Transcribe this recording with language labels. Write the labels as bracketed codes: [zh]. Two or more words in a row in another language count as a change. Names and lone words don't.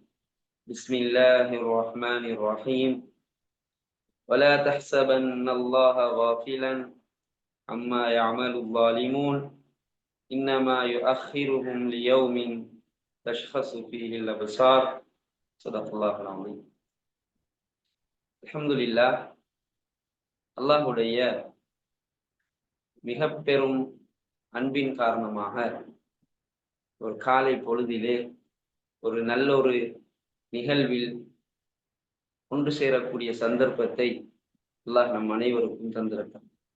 [ar] بسم الله الرحمن الرحيم. ولا تحسبن الله غافلا عما يعمل الظالمون. إنما يؤخرهم ليوم تشخص فيه الأبصار صدق الله العظيم. அல்ஹம்துலில்லாஹ். [ta] அல்லாஹுடைய மிக பெரும் அன்பின் காரணமாக ஒரு காலை பொழுதிலே ஒரு நல்ல ஒரு நிகழ்வில் ஒன்று சேரக்கூடிய சந்தர்ப்பத்தை அல்லாஹ் நம் அனைவருக்கும் தந்திருக்கிறான்.